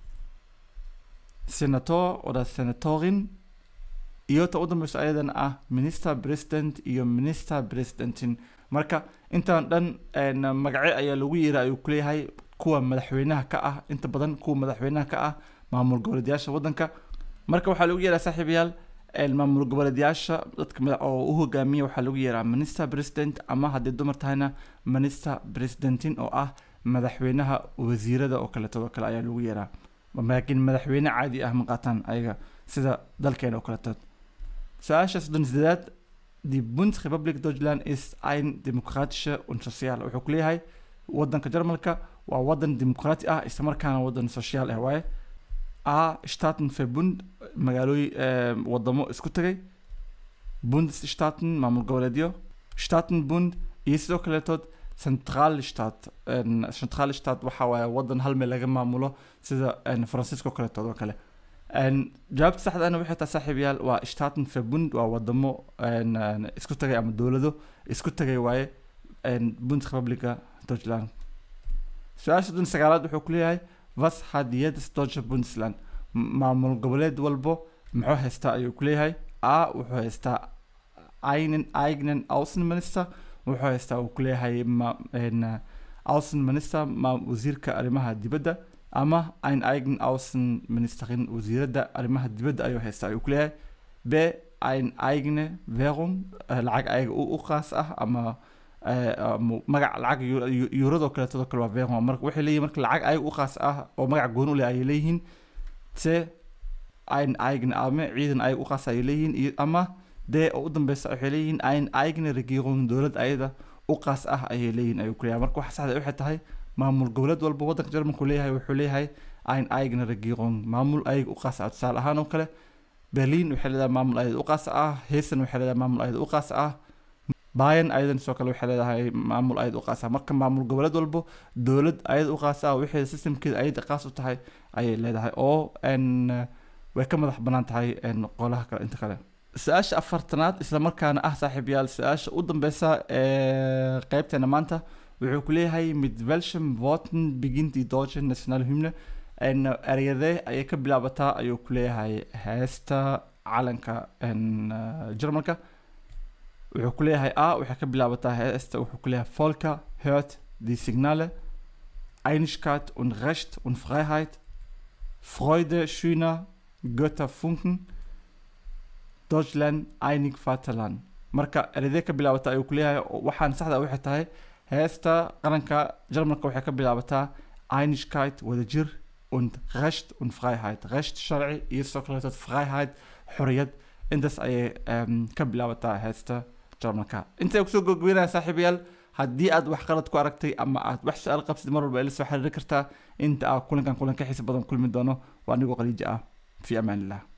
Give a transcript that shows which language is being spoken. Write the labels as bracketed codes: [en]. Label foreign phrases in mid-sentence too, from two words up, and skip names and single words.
[de] Senator oder Senatorin [so] iyo ta u dambayso ayadan ah [de] Minister President [so] iyo [de] Minister Presidentin [so] marka intaan dhan magace ayaa lagu yeeraa ayuu ku leeyahay kuwa madaxweynaha ka ah inta badan kuwa madaxweynaha ka ah maamul goboleedyada wadanka marka waxaa lagu yeeraa saaxiibayaal maamul goboleedyaasha dadka oo u hogaamiya waxaa lagu yeeraa [de] minister president [so] ama haddii dumar tahayna [de] minister presidentin [so] oo ah madaxweynaha wasiirada oo kaleeto kale ayaa lagu yeeraa laakiin madaxweyne caadi ah ma qaataan ayaga sida dalkeena oo kaleeto su-aasha 38 [de] die Bundesrepublik Deutschland ist ein demokratische und [so] sozial wuxuu ku leeyahay wadanka Jarmalka waa wadan dimuqraati ah isla markaana wadan social ah waaye a Staatenverbund magaalooyin wadamo isku tagay Bundesstaaten maamul goboleedyo Staatenbund iyo sidoo kaleeto [de] Zentralstaat Zentralstaat [so] waxa waaye wadan hal meel laga maamulo sida Francisco kaleeto oo kale jawaabta saxda ah waxay tahay saaxiibayaal waa Staatenverbund waa wadamo isku tagay ama dawlado isku tagay waaye Bundesrepublik Deutschland su-aasha 9 wuxuu ku leeyahay [de] was hat jedes deutsche Bundesland [so] maamul goboleed walbo muxuu haystaa ayuu ku leeyahay a wuxuu haystaa [de] einen eigenen Außenminister [so] wuxuu haystaa uu ku leeyahay Außenminister wasiirka arrimaha dibadda ama [de] ein eigen Außenministerin [so] wasiirada arrimaha dibadda ayuu haystaa ayuu ku leeyahay b [de] ein eigene Währung [so] lacag ayaga u qaas ah ama magac lacag yuurado kaleeto kale waa Währung marka waxay leeyihiin marka lacag ayaga u qaas ah oo magac goon u leh ay leeyihiin c [de] ein eigene Armee [so] ciidan ayaga u qaas ay leeyihiin ama d oo u dambaysa waxay leeyihiin [de] ein eigene Regierung [so] dawlad ayada u qaas ah ay leeyihiin ayuu ku leeyahay marka waxa saxda waxay tahay maamul goboleed walba wadanka Jarmalku leeyahay wuxuu leeyahay [de] ein eigene Regierung [so] maamul ayaga u qaas ah tusaale ahaan oo kale Berlin waxay leedahay maamul ayada u qaas ah Hessen waxay leedahay maamul ayada u qaas ah Bayern aydan soo kale waxay leedahay maamul ayada u qaas ah marka maamul goboleed walba dawlad ayada u qaas ah wixii systemkeeda ayada qaas u tahay ayay leedahay oo way ka madax banaan tahay qolaha kale inta kale su-aasha 4aad isla markaana ah saaxiibayaal su-aasha u dambeysa qaybteena maanta wuxuu ku leeyahay [de] mit welchem Worten beginnt die deutsche Nationalhymne [so] ereyadee ayay ka bilaabataa ayuu ku leeyahay heesta calanka Jarmalka wuxuu ku leeyahay a waxay ka bilaabataa heesta wuxuu ku leeyahay Volker [de] hört die Signale Einigkeit und Recht und Freiheit Freude schöner Götterfunken Deutschland einig Vaterland [so] marka ereyadee ka bilaabataa ayuu ku leeyahay waxaan saxda waxay tahay heesta qaranka Jarmalka waxay ka bilaabataa Einigkeit wadajir [de] und Recht und Freiheit [so] Recht sharci iyo sidoo kaleeto Freiheit xorriyad intaas ayay ka bilaabataa heesta Jarmalka inta kusoo gogweynaa saaxiibayaal haddii aad wax qalad ku aragtay ama aad wax su'aal qabsid mar walba ila soo xiriiri kartaa inta kulanka xiisa badan kulmi doono waa anigoo qaliija ah [ar] في أمان الله